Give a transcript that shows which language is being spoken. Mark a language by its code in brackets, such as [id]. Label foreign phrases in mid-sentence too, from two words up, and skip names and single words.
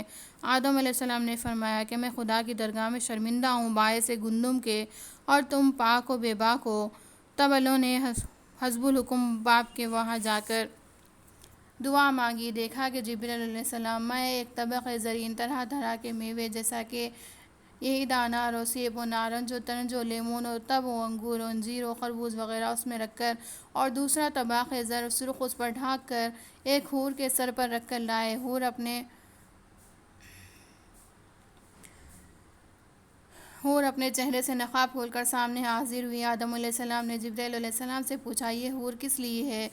[ur] آدم علیہ السلام نے فرمایا کہ میں خدا کی درگاہ میں شرمندہ ہوں باعث گندم کے اور تم پاک و بے باک ہو۔ تب انہوں نے حسب الحکم باپ کے وہاں جا کر دعا مانگی۔ دیکھا کہ جبرائیل علیہ السلام میں ایک طبق زرین طرح طرح کے میوے جیسا کہ یہی انار و سیب و نارنج و ترنج و لیمون و تب و انگور و انجیر و خربوز وغیرہ اس میں رکھ کر اور دوسرا طبق زر سرخ اس پر ڈھانک کر ایک حور کے سر پر رکھ کر لائے۔ حور اپنے چہرے سے نقاب کھول کر سامنے حاضر ہوئی۔ آدم علیہ السلام نے جبرائیل علیہ السلام سے پوچھا، یہ حور کس لیے ہے؟